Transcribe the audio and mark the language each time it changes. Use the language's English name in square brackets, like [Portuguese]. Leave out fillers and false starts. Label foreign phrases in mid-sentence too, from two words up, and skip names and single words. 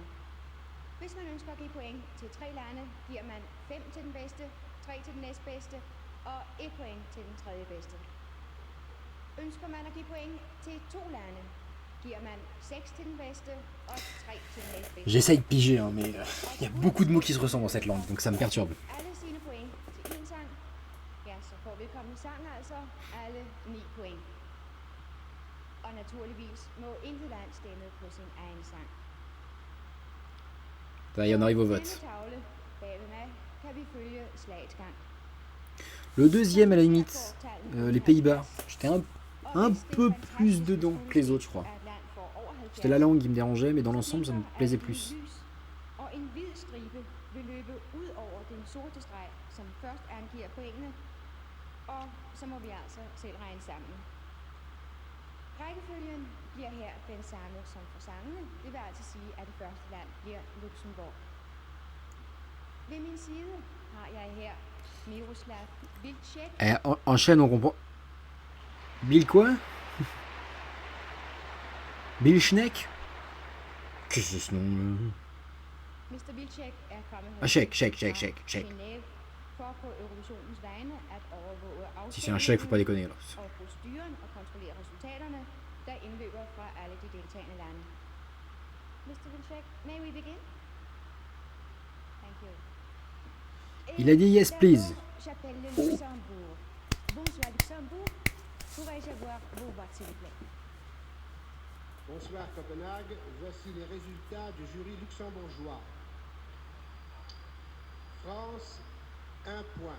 [Danish] Hvis man ønsker at give point til 3 lande, giver man 5 til den bedste, 3 til den næstbedste og 1 point til den tredje bedste. Ønsker man at give point til 2 lande, giver man 6 til den bedste og 3 til den næstbedste. [French] J'essaye de piger, hein, mais y a beaucoup de mots qui se ressemblent dans cette langue, donc ça me perturbe. [Danish] Alle sine point til en sang, ja, så får vedkommende sang altså alle 9 point. Og naturligvis må intet land stemme på sin egen sang. [French] Ça y est, on arrive au vote. [Danish] Denne tavle bagved mig kan vi følge slagets gang. [French] Le deuxième, à la limite, les Pays-Bas. J'étais un peu plus dedans que les autres, je crois. C'était la langue qui me dérangeait, mais dans l'ensemble, ça me plaisait plus. [Danish] Og en hvid stribe vil løbe ud over den sorte streg, som først angiver pointene, og så må vi altså selv regne sammen. Rækkefølgen bliver her den samme som for sangene. Det vil altså sige, at det første land bliver Luxembourg. Ved min side har jeg her Miroslav Vilcek. [French] Enchaîne, on comprend. Bill quoi? Bill Schneck? Qu'est-ce que c'est ce nom? [Danish] Mr. Vilcek er kommet [French] Ah, check. [Danish] Genève for på Eurovisionens vegne at overvåge [French] Si c'est un chèque, faut pas déconner. Alors. [Danish] og proceduren og kontrollere resultaterne, der indløber fra alle de deltagende lande. [English] Mr. Vilcek, may we begin? Thank you. [French] Il a dit [English] yes, please. [French] J'appelle le Luxembourg. Bonsoir Luxembourg. Pourrais-je avoir vos voix, s'il vous plaît? Bonsoir Copenhague, voici les résultats du jury luxembourgeois. France, 1 point.